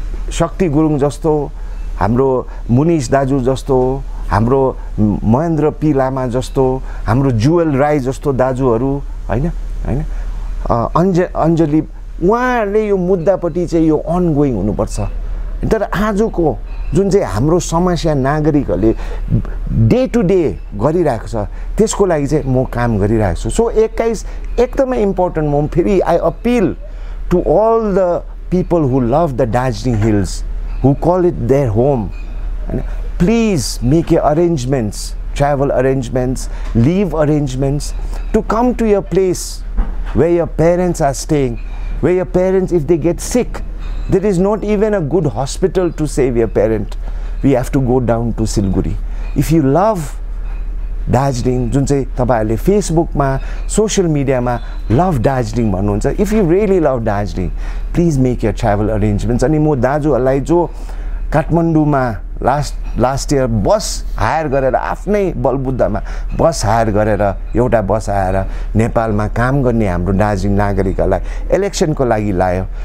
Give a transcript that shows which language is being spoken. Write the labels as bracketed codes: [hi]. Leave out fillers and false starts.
[ne] शक्ति गुरुङ जस्तो, हाम्रो मुनिश दाजु जस्तो, हाम्रो महेन्द्र पी लामा जस्तो, हाम्रो जुएल राई जस्तो दाजुहरू होइन, अञ्जली, उहाँहरूले यो मुद्दापट्टि चाहिँ यो अनगोइङ हुनुपर्छ। तर आजको जुन चाहिँ हाम्रो समस्या नागरिकहरूले डे टु डे गरिरहेको छ त्यसको लागि चाहिँ म काम गरिरहेको छु। सो 21 एकदमै इम्पोर्टेन्ट। म फेरि [en] I appeal to all the people who love the Darjeeling Hills, who call it their home, and please make your arrangements, travel arrangements, leave arrangements to come to your place where your parents are staying, where your parents, if they get sick, there is not even a good hospital to save your parent. We have to go down to Siliguri. If you love Darjeeling, [ne] जुन चाहिँ तपाईहरुले फेसबुकमा social मिडियामा love Darjeeling भन्नुहुन्छ, [en] If you really love Darjeeling please make your travel arrangements. [ne] अनि म दाजुहरूलाई जो काठमाडौँमा लास्ट इयर बस हायर गरेर आफ्नै बलबुद्धामा बस हायर गरेर एउटा बस आएर नेपालमा काम गर्ने हाम्रो दार्जिलिङ नागरिकहरूलाई इलेक्सनको लागि लायो।